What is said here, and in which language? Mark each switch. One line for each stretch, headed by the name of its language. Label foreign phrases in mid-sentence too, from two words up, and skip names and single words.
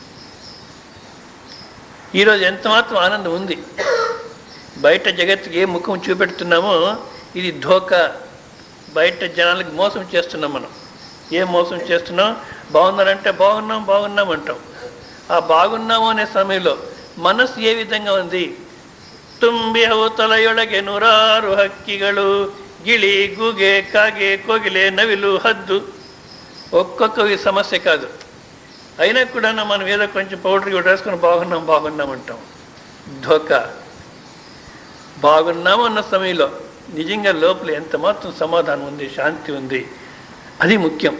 Telugu: ఈరోజు ఎంత మాత్రం ఆనందం ఉంది. బయట జగత్తుకి ఏ ముఖం చూపెడుతున్నామో ఇది ధోకా. బయట జనాలకి మోసం చేస్తున్నాం మనం. ఏం మోసం చేస్తున్నాం? బాగున్నారంటే బాగున్నాం అంటాం. ఆ బాగున్నాము అనే సమయంలో మనసు ఏ విధంగా ఉంది?
Kannada: ತುಂಬಿ ಅವತಲೆಯೊಳಗೆ ನೂರಾರು ಹಕ್ಕಿಗಳು, ಗಿಳಿ, ಗೂಗೆ, ಕಾಗೆ, ಕೋಗಿಲೆ, ನವಿಲು, ಹದ್ದು.
Telugu: ఒక్కొక్కవి సమస్య కాదు. అయినా కూడా మనం ఏదో కొంచెం పౌడర్ కూడా వేసుకొని బాగున్నాం అంటాం. ధోకా. బాగున్నాము అన్న సమయంలో నిజంగా లోపల ఎంత మాత్రం సమాధానం ఉంది, శాంతి ఉంది, అది ముఖ్యం.